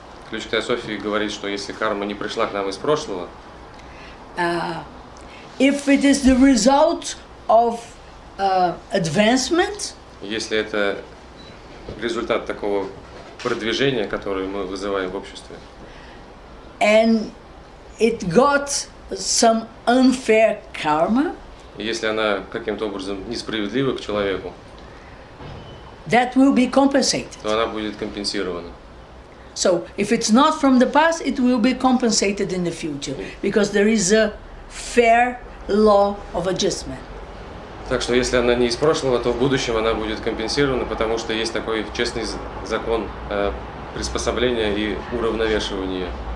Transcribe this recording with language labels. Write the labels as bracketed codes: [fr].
[ru] Ключ к Теософии говорит, что если карма не пришла к нам из прошлого, [en] if it is the result of advancement, [ru] если это результат такого продвижения, которое мы вызываем в обществе, [en] and it got some unfair karma, [ru] и если она каким-то образом несправедлива к человеку, [en] that will be compensated. [ru] то она будет компенсирована. [en] So if it's not from the past, it will be compensated in the future, because there is a fair law of adjustment. [ru] Так что если она не из прошлого, то в будущем она будет компенсирована, потому что есть такой честный закон приспособления и уравновешивания.